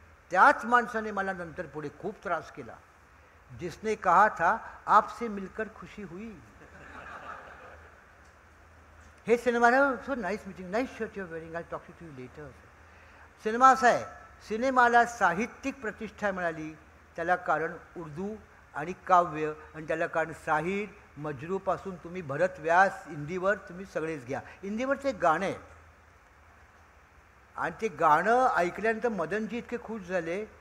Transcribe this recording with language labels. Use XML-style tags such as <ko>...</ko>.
<mr>त्याच माणसाने मला नंतर पुढे खूप त्रास केला.</mr> <hi>जिसने कहा था आपसे मिलकर खुशी हुई.</hi> <en>Hey cinema so nice meeting nice shirt you wearing I talk to you later.</en> <mr>Cinema असा आहे. सिनेमाला साहित्यिक प्रतिष्ठा मिळाली त्याला कारण उर्दू आणि काव्य आणि त्याला कारण साहिर मजरूपासून तुम्ही भरत व्यास हिंदीवर तुम्ही सगळेच घ्या. हिंदीवरचं एक गाणं आहे आणि ते गाणं ऐकल्यानंतर मदनजी इतके खुश झाले.</mr>